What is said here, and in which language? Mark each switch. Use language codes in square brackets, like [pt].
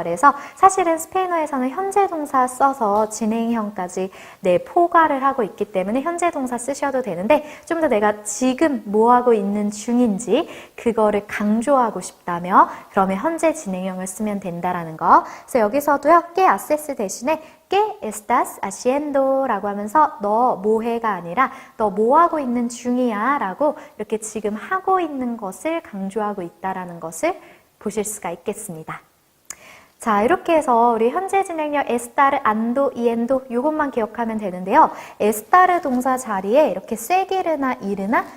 [ko] 그래서 사실은 스페인어에서는 현재 동사 써서 진행형까지 포괄을 하고 있기 때문에 현재 동사 쓰셔도 되는데 좀 더 내가 지금 뭐 하고 있는 중인지 그거를 강조하고 싶다면 그러면 현재 진행형을 쓰면 된다라는 거. 그래서 여기서도요, [es] ¿qué haces? [ko] 대신에 [es] ¿qué estás haciendo? [ko] 라고 하면서 너 뭐해가 아니라 너 뭐하고 있는 중이야 라고 이렇게 지금 하고 있는 것을 강조하고 있다라는 것을 보실 수가 있겠습니다. 자, 이렇게 해서 우리 현재 진행형 에스타르, 안도, 이엔도 이것만 기억하면 되는데요. 에스타르 동사 자리에 이렇게 세게르나 이르나